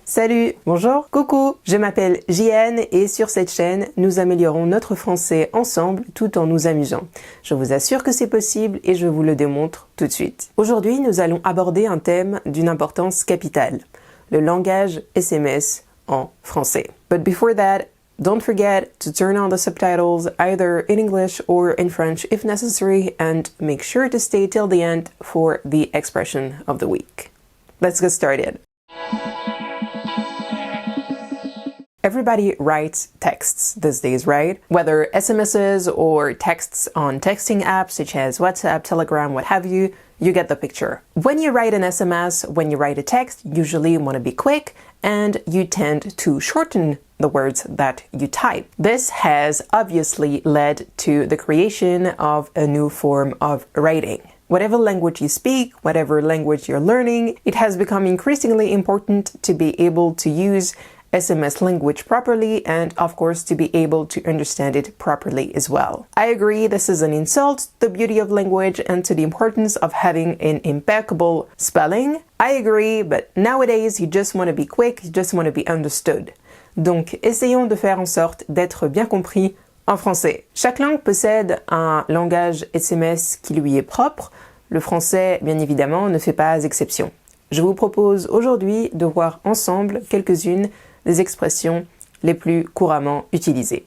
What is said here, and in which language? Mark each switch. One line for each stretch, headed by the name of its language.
French: Salut, bonjour, coucou, je m'appelle JN et sur cette chaîne, nous améliorons notre français ensemble tout en nous amusant. Je vous assure que c'est possible et je vous le démontre tout de suite. Aujourd'hui, nous allons aborder un thème d'une importance capitale, le langage SMS en français.
English: But before that, don't forget to turn on the subtitles either in English or in French if necessary and make sure to stay till the end for the expression of the week. Let's get started. Everybody writes texts these days, right? Whether SMSs or texts on texting apps such as WhatsApp, Telegram, what have you, you get the picture. When you write an SMS, when you write a text, usually you want to be quick and you tend to shorten the words that you type. This has obviously led to the creation of a new form of writing. Whatever language you speak, whatever language you're learning, it has become increasingly important to be able to use SMS language properly and, of course, to be able to understand it properly as well. I agree this is an insult to the beauty of language and to the importance of having an impeccable spelling. I agree, but nowadays you just want to be quick, you just want to be understood.
French: Donc, essayons de faire en sorte d'être bien compris en français. Chaque langue possède un langage SMS qui lui est propre. Le français, bien évidemment, ne fait pas exception. Je vous propose aujourd'hui de voir ensemble quelques-unes des expressions les plus couramment utilisées.